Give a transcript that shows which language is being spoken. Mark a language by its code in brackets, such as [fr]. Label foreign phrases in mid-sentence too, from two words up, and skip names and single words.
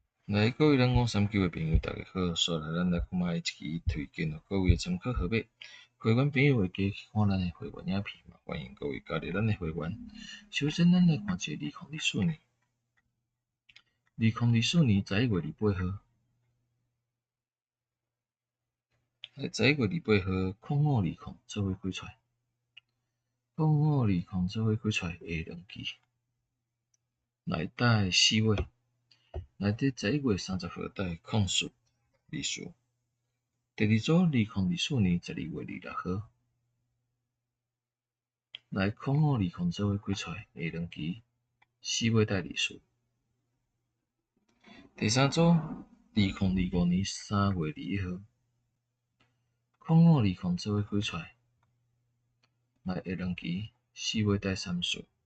[nan] 来，各位咱539的朋友，大家好！所来，咱来看卖一支推荐予各位的参考号码。会员朋友会记去看咱的会员影片嘛？欢迎各位加入咱的会员。首先，咱来看一个2024年，2024年11月28号，11 月28 號0520做伙開出來，0520做伙開出來下兩支，內底4位。內底11月30號帶0424，第二組2024年12月26號，來0520做伙開出來下兩支4月帶24，第三組2025年3月21號，0520做伙開出來，來下兩支4月帶34，